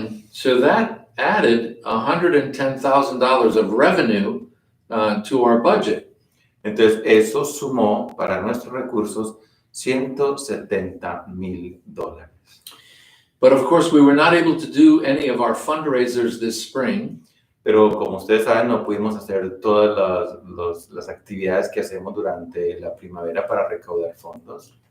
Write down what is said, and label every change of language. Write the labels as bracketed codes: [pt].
[en] So that added $110,000 of revenue to our budget. [es] Entonces, eso sumó para nuestros recursos $170,000. [en] But of course, we were not able to do any of our fundraisers this spring. [es] Pero como ustedes saben, no pudimos hacer todas las actividades que hacemos durante la primavera para recaudar fondos.